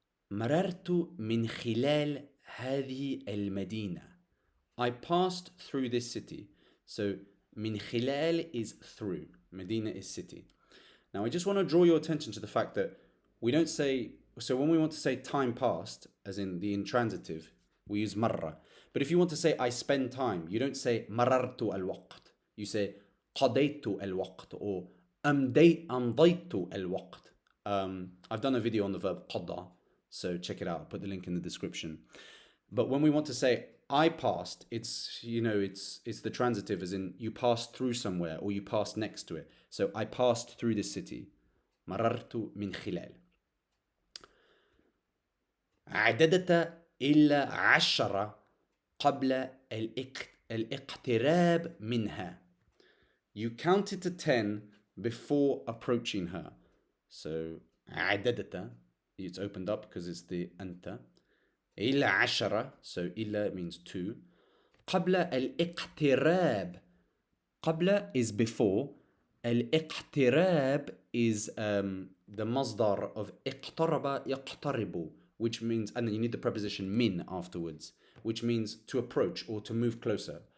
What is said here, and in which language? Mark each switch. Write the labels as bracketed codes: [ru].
[ar] مررت من خلال هذه المدينة. [en] I passed through this city. So من خلال is through. Medina is city. Now I just want to draw your attention to the fact that we don't say, so when we want to say time passed, as in the intransitive, we use marra. But if you want to say I spend time, you don't say [ar] مررت الوقت. [en] You say [ar] قضيت الوقت [en] or [ar] أمضيت الوقت. [en] I've done a video on the verb قضى, so check it out. I'll put the link in the description. But when we want to say I passed, it's the transitive, as in you passed through somewhere or you passed next to it. So I passed through this city. [ar] مررت من خلال. عددت إلا 10 قبل الاقتراب منها. [en] You counted to 10 before approaching her. So عددت, it's opened up because it's the أنت. إلا 10, so إلا means 2. [ar] قبل الاقتراب. [en] قبل is before. الاقتراب is the masdar of [ar] اقترب يقترب, [en] which means, and then you need the preposition min afterwards, which means to approach or to move closer.